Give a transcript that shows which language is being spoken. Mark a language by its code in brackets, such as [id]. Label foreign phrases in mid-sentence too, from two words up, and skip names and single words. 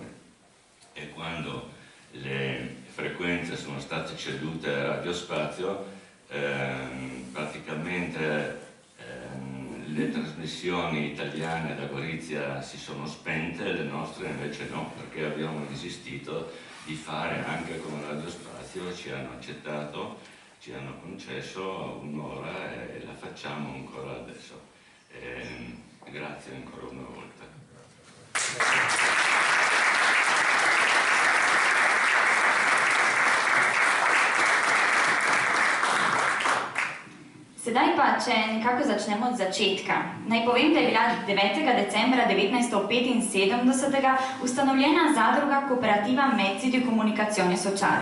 [it] E quando le frequenze sono state cedute a Radio Spazio, praticamente le trasmissioni italiane da Gorizia si sono spente, le nostre invece no, perché abbiamo insistito di fare anche con Radio Spazio, ci hanno accettato, ci hanno concesso un'ora e la facciamo ancora adesso. Grazie ancora una volta. [sl] Sedaj pa, če nekako začnemo od začetka. Naj povem, da je bila 9. decembra 1975 ustanovljena zadruga Kooperativa Medcity Komunikacione Sočare.